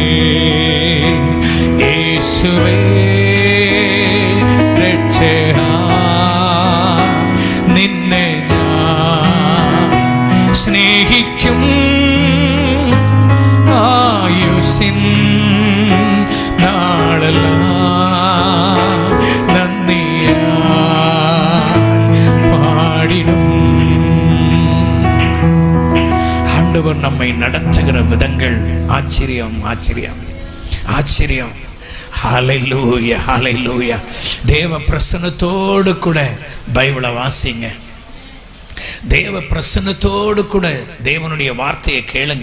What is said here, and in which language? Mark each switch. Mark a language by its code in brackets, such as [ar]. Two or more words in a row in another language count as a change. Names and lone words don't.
[ml] യേശുവേ രക്ഷയാ, നിന്നെ ഞാൻ സ്നേഹിക്കും. ആയുസ്സിൻ നാളെല്ലാം നന്ദിയാൽ പാടിടും. [ta] ஆண்டவர் நம்மை நடத்துகிற விதங்கள் ஆச்சரியம், ஆச்சரியம், ஆச்சரியம். ஹல்லேலூயா, ஹல்லேலூயா. தேவ பிரசன்னத்தோடு கூட பைபிளை வாசிங்க. தேவ பிரசன்னத்தோடு கூட தேவனுடைய வார்த்தையை கேளுங்க.